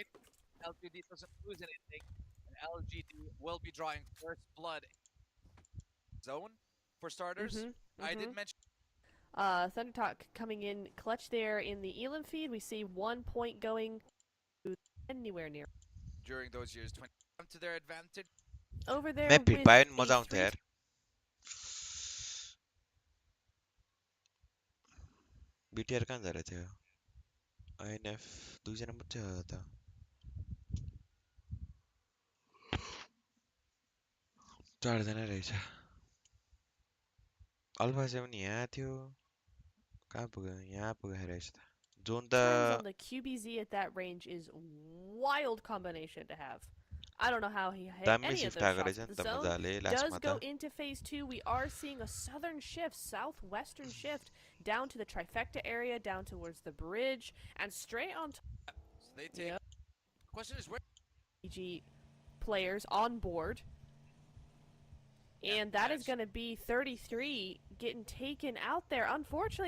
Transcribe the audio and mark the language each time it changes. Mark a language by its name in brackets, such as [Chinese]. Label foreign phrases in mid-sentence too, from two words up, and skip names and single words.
[English] LGD doesn't lose anything. LGD will be drawing first blood zone for starters. I did mention Thunder Talk coming in clutch there in the Elam feed. We see 1 point going to anywhere near. During those years, 20 to their advantage. Over there [Nepali] with मजा आउँछ यार BTR [Hindi] कहाँ जा रहे थे [Nepali] INF दुईजना मात्रै हो त चारजना रहेछ अल्फा 7 यहाँ थियो कहाँ पुग्यो यहाँ पुगेको रहेछ त जोन त [English] on the QBZ at that range is wild combination to have. I don't know how he hit [Nepali] दामी [English] any of [Nepali] शिफ्ट [English] those [Nepali] आएको [English] shots. [Nepali] रहेछ नि [English] The [Nepali] त [English] zone [Nepali] मजाले [English] does [Nepali] लास्टमा [English] go [Nepali] त [English] into phase 2. We are seeing a southern shift, southwestern shift, down to the trifecta area, down towards the bridge, and straight on top. So they take. Yep. Question is where PG players on board. And that is going to be 33 getting taken out there, unfortunately.